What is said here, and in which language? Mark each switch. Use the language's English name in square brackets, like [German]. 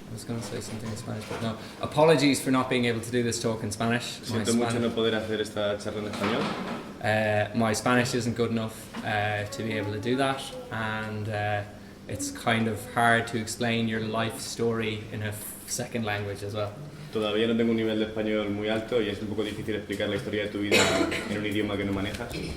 [English] going to say something in Spanish, but no. Apologies for not being able to do this talk in Spanish. [Spanish] Siento mucho no poder hacer esta charla en español. [English] My Spanish isn't good enough to be able to do that, and it's kind of hard to explain your life story in a second language as well. [Spanish] Todavía no tengo un nivel de español muy alto y es un poco difícil explicar la historia de tu vida en un idioma que no manejas.